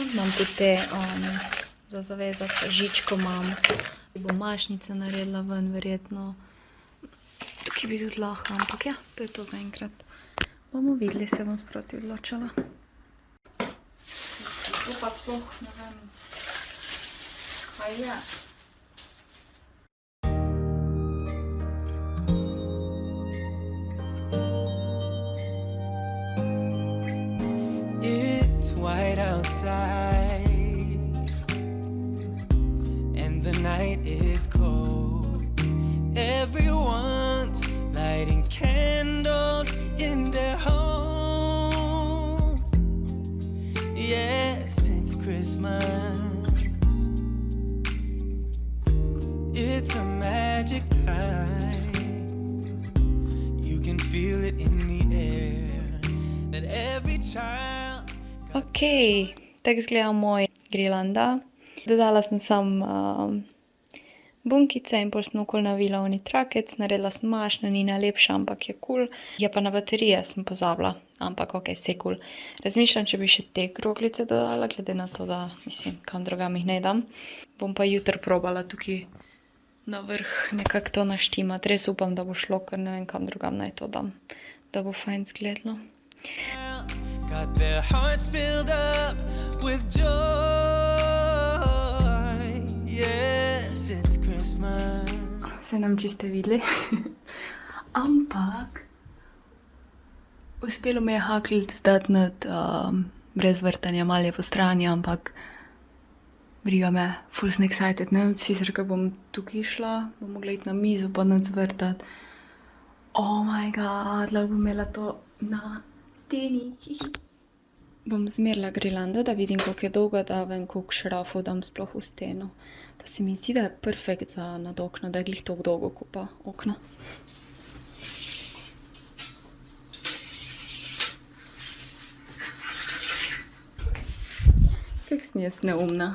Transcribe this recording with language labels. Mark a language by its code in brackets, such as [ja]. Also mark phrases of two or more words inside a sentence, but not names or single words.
[sl] Imam tudi te za zavezati žičko imam. Bom mašnice naredila ven, verjetno. Tukaj bi tudi lahko, ampak ja, to je to zaenkrat. Bomo videli, se bom sproti odločala. To pa sploh ne vem, kaj je. [en] White outside and the night is cold. Everyone's lighting candles in their homes. Yes, it's Christmas. It's a magic time. You can feel it in the air that every child. [sl] Ok, tako izgleda moj grilanda. Dodala sem samo bunkice in pol sem okoli navila oni trakec, naredila sem mašno, ni najlepša, ampak je cool. Je pa na baterije sem pozabila, ampak ok, vse cool. Razmišljam, če bi še te kroglice dodala, glede na to, da mislim, kam drugam jih ne dam. Bom pa jutri probala tukaj na vrh nekako to naštimati. Res upam, da bo šlo, ker ne vem, kam drugam naj to dam, da bo fajn zgledalo. [en] Got their hearts filled up with joy. Yes, it's Christmas. [sl] Se nam čisto videli. Ampak uspelo mi je haklic dati nad brez vrtanja, malo je po strani, ampak briga me, ful sem excited, ne vem, sicer, ko bom tukaj šla, bom mogla iti na mizo pa nad zvrtati. [en] Oh my god, [sl] lahko bom imela to na steni. Bom zmerila grilando, da vidim, koliko je dolga, da vem, koliko šrafov dam sploh v steno. Pa se mi zdi, da je perfekt za nad okno, da je glih toliko dolgo kot pa okna. Kako sem jaz neumna.